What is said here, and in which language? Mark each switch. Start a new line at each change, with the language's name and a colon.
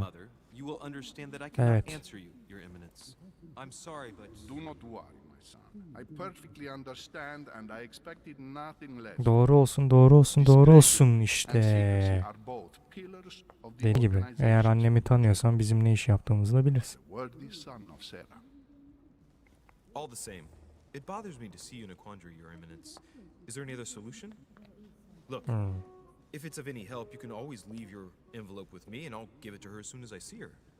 English: mother, you will understand that I cannot
Turkish: Evet.
English: answer you, Your Eminence. I'm sorry, but Do not worry, my son. I perfectly understand and I expected nothing less.
Turkish: Doğru olsun, doğru olsun, doğru olsun işte.
English: Are both pillars of the
Turkish: Dediği gibi. Eğer
English: organization.
Turkish: annemi tanıyorsan bizim ne iş yaptığımızı da bilirsin.
English: Worthy son of Sarah. all the same, it bothers me to see you in a quandary, Your Eminence. Is there any other solution? Look, if it's of any help, you can always leave your envelope with me and I'll give it to her as soon as I see her.